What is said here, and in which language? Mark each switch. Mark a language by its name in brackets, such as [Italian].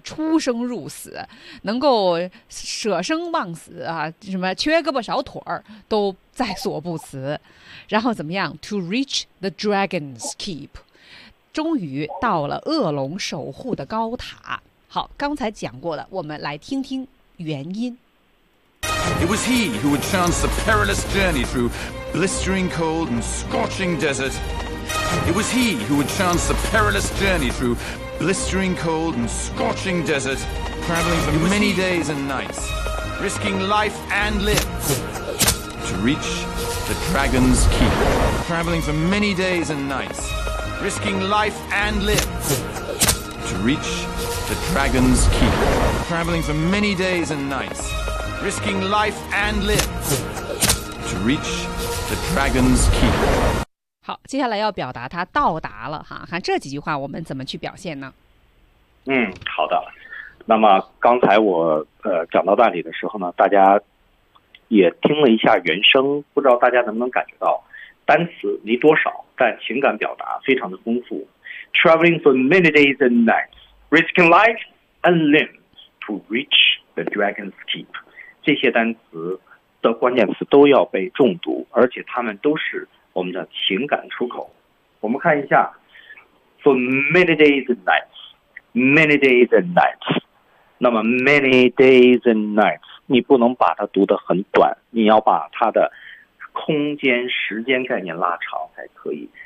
[Chinese] 出生入死，能够舍生忘死啊，什么缺胳膊少腿儿都在所不辞。然后怎么样 ？ [English] To reach the dragon's keep， [Chinese] 终于到了恶龙守护的高塔。好，刚才讲过的，我们来听听原因。 [English] It was he who had chanced the perilous journey through blistering cold and scorching desert. It was he who had chanced the perilous journey through blistering cold and scorching desert, traveling for many days and nights, risking life and limb to reach the dragon's keep. Traveling for many days and nights, risking life and limb to reach the dragon's keep. Traveling for many days and nights. Risking life and limb to reach the dragon's keep. [Chinese] 好，接下来要表达他到达了哈，看这几句话我们怎么去表现呢？嗯，好的。那么刚才我讲到那里的时候呢，大家也听了一下原声，不知道大家能不能感觉到单词没多少，但情感表达非常的丰富。 [English] Traveling for many days and nights, risking life and limb to reach the dragon's keep. [Chinese] 这些单词的关键词都要被重读，而且它们都是我们的情感出口。我们看一下 [English] ，for many days and nights，many days and nights。 [Chinese] 那么 [English] many days and nights， [Chinese] 你不能把它读得很短，你要把它的空间、时间概念拉长才可以。